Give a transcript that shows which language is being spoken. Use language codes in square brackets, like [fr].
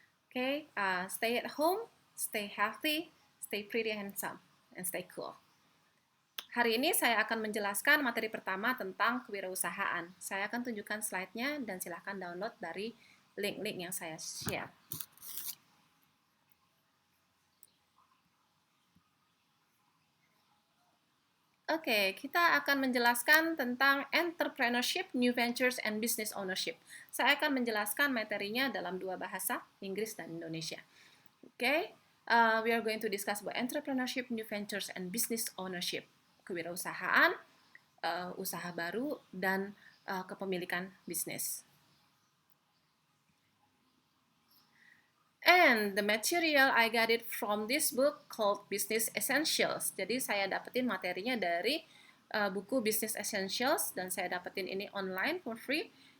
[en] Okay, stay at home, stay healthy, stay pretty handsome, and stay cool. [id] Hari ini saya akan menjelaskan materi pertama tentang kewirausahaan. Saya akan tunjukkan slide-nya dan silahkan download dari link-link yang saya share. [en] Oke, [id] kita akan menjelaskan tentang [en] entrepreneurship, new ventures, and business ownership. [id] Saya akan menjelaskan materinya dalam dua bahasa, Inggris dan Indonesia. [en] Oke, we are going to discuss about entrepreneurship, new ventures, and business ownership. [id] Kewirausahaan, usaha baru, dan kepemilikan bisnis. [en] And the material I got it from this book called Business Essentials. [id] Jadi saya dapetin materinya dari buku Business Essentials dan saya dapetin ini [en] online for free.